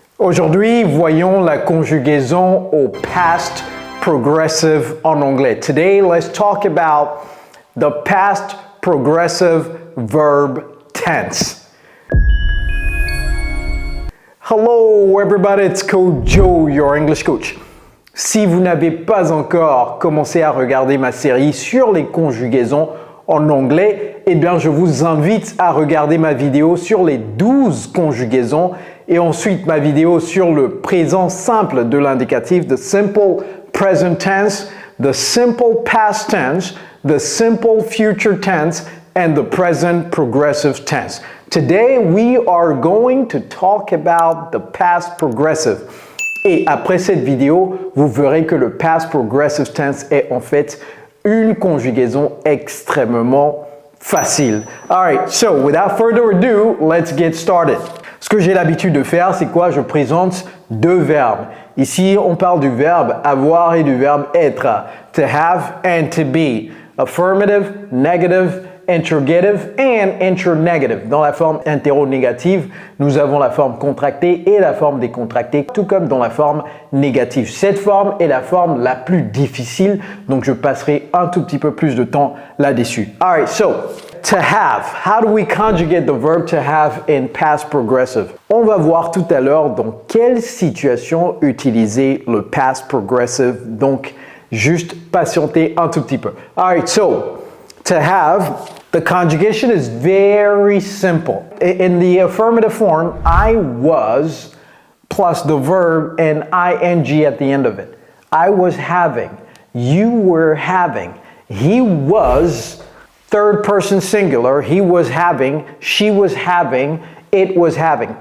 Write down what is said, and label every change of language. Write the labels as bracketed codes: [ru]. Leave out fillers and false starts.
[fr] Aujourd'hui, voyons la conjugaison au past progressive en anglais. [en] Today, let's talk about the past progressive verb tense. Hello everybody, it's Coach Joe, your English coach. [fr] Si vous n'avez pas encore commencé à regarder ma série sur les conjugaisons en anglais, eh bien je vous invite à regarder ma vidéo sur les 12 conjugaisons et ensuite ma vidéo sur le présent simple de l'indicatif, [en] the simple present tense, the simple past tense, the simple future tense, and the present progressive tense. Today, we are going to talk about the past progressive. [fr] Et après cette vidéo, vous verrez que le past progressive tense est en fait une conjugaison extrêmement facile. [en] Alright, so without further ado, let's get started. [fr] Ce que j'ai l'habitude de faire, c'est quoi? Je présente deux verbes. Ici, on parle du verbe avoir et du verbe être. [en] To have and to be. Affirmative, negative, interrogative and internegative. [fr] Dans la forme interronégative, nous avons la forme contractée et la forme décontractée, tout comme dans la forme négative. Cette forme est la forme la plus difficile, donc je passerai un tout petit peu plus de temps là-dessus. [en] Alright, so, to have. How do we conjugate the verb to have in past progressive? [fr] On va voir tout à l'heure dans quelle situation utiliser le past progressive, donc juste patienter un tout petit peu. [en] Alright, so, to have, the conjugation is very simple. In the affirmative form, I was plus the verb and ing at the end of it. I was having, you were having, he was, third person singular, he was having, she was having, it was having.